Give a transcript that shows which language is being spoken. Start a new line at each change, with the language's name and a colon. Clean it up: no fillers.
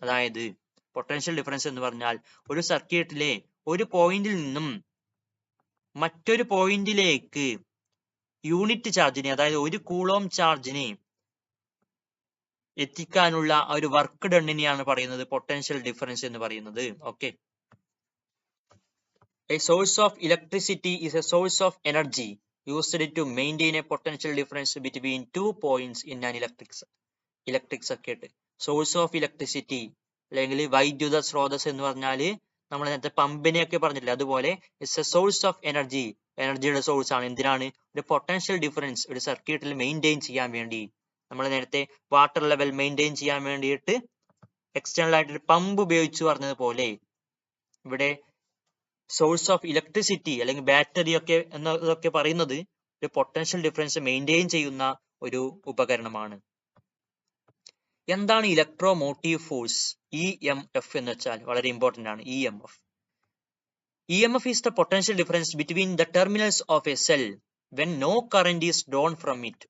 Malayalam: അതായത് potential difference എന്ന് പറഞ്ഞാൽ ഒരു സർക്യൂട്ടിലെ ഒരു പോയിന്റിൽ നിന്നും മറ്റൊരു പോയിന്റിലേക്ക് യൂണിറ്റ് ചാർജിനെ, അതായത് ഒരു കൂളോം ചാർജിനെ എത്തിക്കാനുള്ള ഒരു വർക്ക് ഡണ്ണിനെയാണ് പറയുന്നത് പൊട്ടൻഷ്യൽ ഡിഫറൻസ് എന്ന് പറയുന്നത്. Okay.
English: A source of electricity is a source of energy used to maintain a potential difference between two points in an electric circuit.
Malayalam: Source of electricity അല്ലെങ്കിൽ വൈദ്യുത സ്രോതസ് എന്ന് പറഞ്ഞാല് നമ്മൾ നേരത്തെ പമ്പിനെയൊക്കെ പറഞ്ഞില്ലേ, അതുപോലെ
English: It's a source of energy.
Malayalam: എനർജിയുടെ സോഴ്സ് ആണ്. എന്തിനാണ്? ഒരു പൊട്ടൻഷ്യൽ ഡിഫറൻസ് ഒരു സർക്യൂട്ടിൽ മെയിൻറ്റെയിൻ ചെയ്യാൻ വേണ്ടി. നമ്മൾ നേരത്തെ വാട്ടർ ലെവൽ മെയിൻറ്റെയിൻ ചെയ്യാൻ വേണ്ടിയിട്ട് എക്സ്റ്റേണൽ ആയിട്ട് ഒരു പമ്പ് ഉപയോഗിച്ചു പറഞ്ഞതുപോലെ ഇവിടെ സോഴ്സ് ഓഫ് ഇലക്ട്രിസിറ്റി അല്ലെങ്കിൽ ബാറ്ററി ഒക്കെ എന്നതൊക്കെ പറയുന്നത് ഒരു പൊട്ടൻഷ്യൽ ഡിഫറൻസ് മെയിൻറ്റെയിൻ ചെയ്യുന്ന ഒരു ഉപകരണമാണ്. എന്താണ് ഇലക്ട്രോ മോട്ടീവ് ഫോഴ്സ്? EMF എന്ന് വെച്ചാൽ വളരെ ഇമ്പോർട്ടന്റ് ആണ്.
English: EMF is the potential difference between the terminals of a cell when no current is drawn from it.